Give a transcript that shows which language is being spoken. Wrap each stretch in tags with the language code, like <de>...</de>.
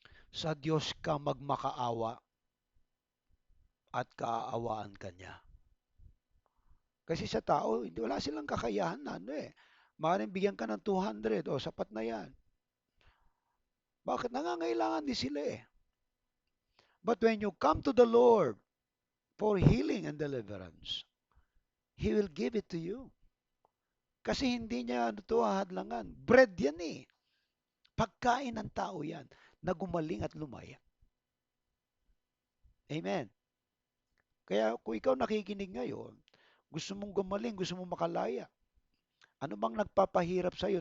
<tl>Sa Diyos ka magmakaawa at kaaawaan ka niya. Kasi sa tao, wala silang kakayahan na ano eh. Maaaring bigyan ka ng 200 o sapat na yan. Bakit? Nangangailangan din sila eh.</tl> <en>But when you come to the Lord for healing and deliverance, He will give it to you.</en> <tl>Kasi hindi niya ano to hadlangan. Bread yan eh. Pagkain ng tao yan na gumaling at lumaya. Amen. Kaya kung ikaw nakikinig ngayon, gusto mong gumaling, gusto mong makalaya, ano bang nagpapahirap sa iyo?</tl>